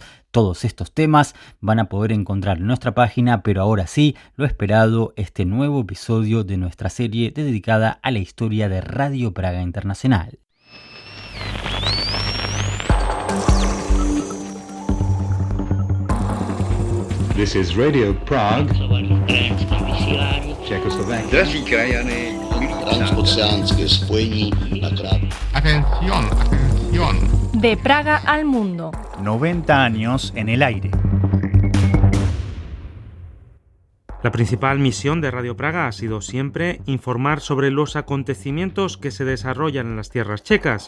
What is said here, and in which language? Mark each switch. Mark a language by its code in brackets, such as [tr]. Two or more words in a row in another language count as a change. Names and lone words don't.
[es] Todos estos temas van a poder encontrar en nuestra página, pero ahora sí, lo esperado, este nuevo episodio de nuestra serie dedicada a la historia de Radio Praga Internacional. [en] This is Radio Prague, Czechoslovakia. [cs] Drazí krajany, transoceánské spojení na krát. [es] Atención. De Praga al mundo. 90 años en el aire. La principal misión de Radio Praga ha sido siempre informar sobre los acontecimientos que se desarrollan en las tierras checas.